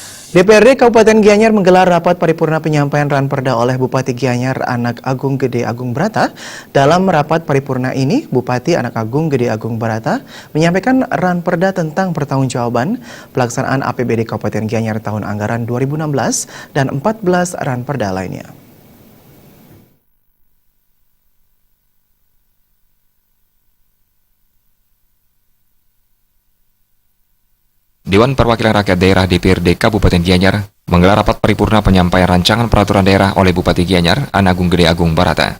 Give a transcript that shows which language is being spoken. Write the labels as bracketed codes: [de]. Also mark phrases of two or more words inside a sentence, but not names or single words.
[id] DPRD Kabupaten Gianyar menggelar rapat paripurna penyampaian Ranperda oleh Bupati Gianyar Anak Agung Gede Agung Barata. Dalam rapat paripurna ini, Bupati Anak Agung Gede Agung Barata menyampaikan Ranperda tentang pertanggungjawaban pelaksanaan APBD Kabupaten Gianyar tahun anggaran 2016 dan 14 Ranperda lainnya. Dewan Perwakilan Rakyat Daerah DPRD Kabupaten Gianyar menggelar rapat paripurna penyampaian rancangan peraturan daerah oleh Bupati Gianyar Anak Agung Gede Agung Barata.